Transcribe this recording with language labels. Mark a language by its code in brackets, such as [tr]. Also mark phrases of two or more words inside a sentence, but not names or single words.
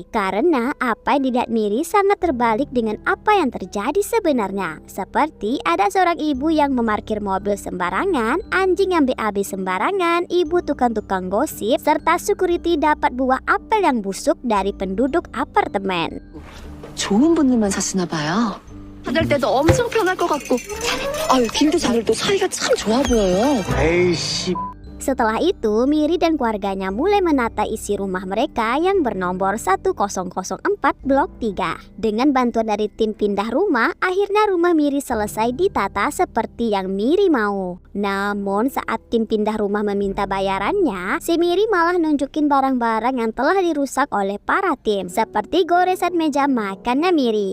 [id] Karena apa yang dilihat Miri sangat terbalik dengan apa yang terjadi sebenarnya. Seperti ada seorang ibu yang memarkir mobil sembarangan, anjing yang BAB sembarangan, ibu tukang gosip, serta security dapat buah apel yang busuk dari penduduk apartemen. [ko] 좋은 분들만 사시나 봐요. 받을 때도 엄청 편할 것 같고. 아유, 김도 자늘도 사이가 참 좋아 보여요. 에이씨. [id] Setelah itu, Miri dan keluarganya mulai menata isi rumah mereka yang bernomor 1004 Blok 3. Dengan bantuan dari tim pindah rumah, akhirnya rumah Miri selesai ditata seperti yang Miri mau. Namun saat tim pindah rumah meminta bayarannya, si Miri malah nunjukin barang-barang yang telah dirusak oleh para tim, seperti goresan meja makannya Miri.